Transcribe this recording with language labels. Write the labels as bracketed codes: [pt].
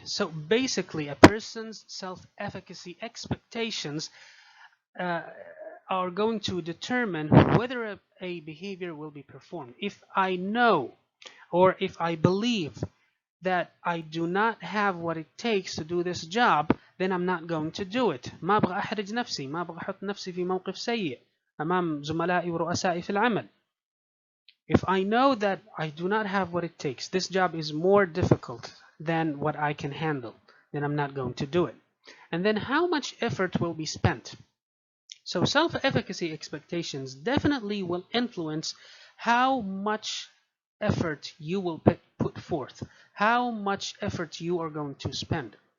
[en] So basically, a person's self-efficacy expectations uh, are going to determine whether a behavior will be performed. If I know or if I believe that I do not have what it takes to do this job, then I'm not going to do it. [ar] ما أبغى أحرج نفسي، ما أبغى أحط نفسي في موقف سيء أمام زملائي ورؤسائي في العمل. [en] If I know that I do not have what it takes, this job is more difficult than what I can handle, then I'm not going to do it. And then how much effort will be spent? So self-efficacy expectations definitely will influence how much effort you will put forth, how much effort you are going to spend.